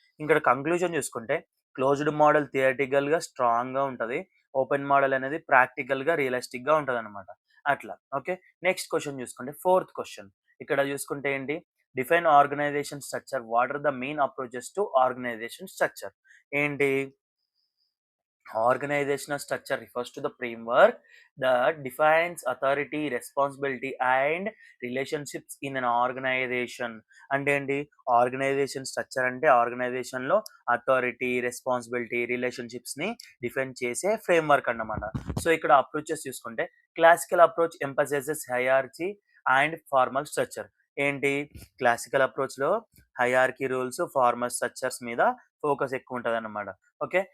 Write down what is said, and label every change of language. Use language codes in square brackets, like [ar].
[te] ఇక్కడ కంక్లూజన్ చూసుకుంటే closed model థియరిటికల్‌గా స్ట్రాంగ్‌గా ఉంటది. ఓపెన్ మోడల్ అనేది ప్రాక్టికల్‌గా, రియలిస్టిక్‌గా ఉంటదనమాట. అట్లా. ఓకే. నెక్స్ట్ క్వెషన్ చూసుకుంటే ఫోర్త్ క్వెషన్. ఇక్కడ చూసుకుంటే ఏంటి? [en] Define organization structure. What are the main approaches to organization structure. [te] ఏంటి? [en] Organizational structure refers to the framework that defines authority, responsibility, and relationships in an organization. [te] అంటే ఏంటి organisation structure అంటే organisation లో authority, responsibility, relationships ని define చేసే framework అన్నమాట. [en] so [te] ఇక్కడ [en] approaches [te] చూసుకుంటే [en] Classical approach emphasizes hierarchy and formal structure. [te] ఏంటి క్లాసికల్ అప్రోచ్ లో హైరార్కీ రూల్స్, ఫార్మల్ స్ట్రక్చర్స్ మీద ఫోకస్ ఎక్కువ ఉంటది అన్నమాట. ఓకే.